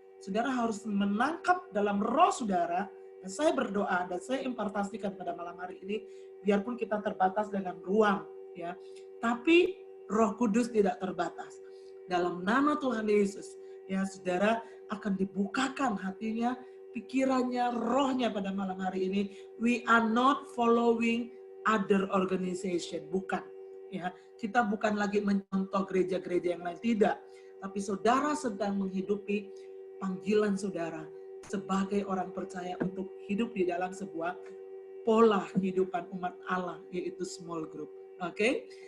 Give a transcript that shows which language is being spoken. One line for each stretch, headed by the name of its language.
Indonesian: Saudara harus menangkap dalam roh saudara, dan saya berdoa dan saya impartasikan pada malam hari ini, biarpun kita terbatas dengan ruang, ya, tapi Roh Kudus tidak terbatas. Dalam nama Tuhan Yesus, ya, saudara akan dibukakan hatinya, pikirannya, rohnya pada malam hari ini.
English: We are not following other organization, bukan.
Indonesian: Ya, kita bukan lagi mencontoh gereja-gereja yang lain, tidak. Tapi saudara sedang menghidupi panggilan saudara sebagai orang percaya untuk hidup di dalam sebuah pola kehidupan umat Allah, yaitu small group. Oke?